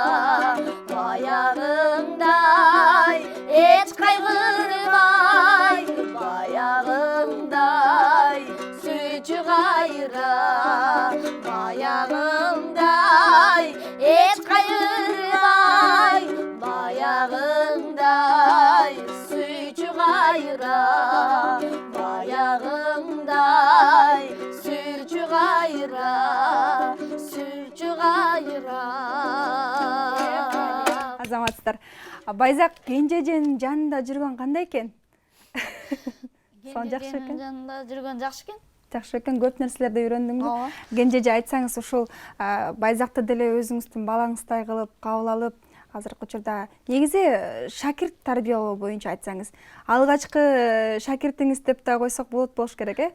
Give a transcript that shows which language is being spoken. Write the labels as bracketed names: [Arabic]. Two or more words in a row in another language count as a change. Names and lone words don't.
[Kazakh] баяғымдай еш қайғырмай баяғымдай сүйші қайра баяғымдай еш қайғырмай баяғымдай сүйші қайра баяғымдай сүйші қайра сүйші қайра [Kyrgyz] Азаматсыздар, Байзақ кенжеженин жанында жүргөн кандай экен? Сон жакшы экен. жанында жүргөн жакшы экен. Жакшы экен, көп нерселерди үйрөндүңбү? Ооба. Кенжеже айтсаңыз, ушул Байзакты деле өзүңүздүн балаңыздай кылып кабыл алып, азыркы учурда негизи шакирт тарбиялоо боюнча айтсаңыз, алгачкы шакиртиңиз деп да койсок болот болуш керек, э?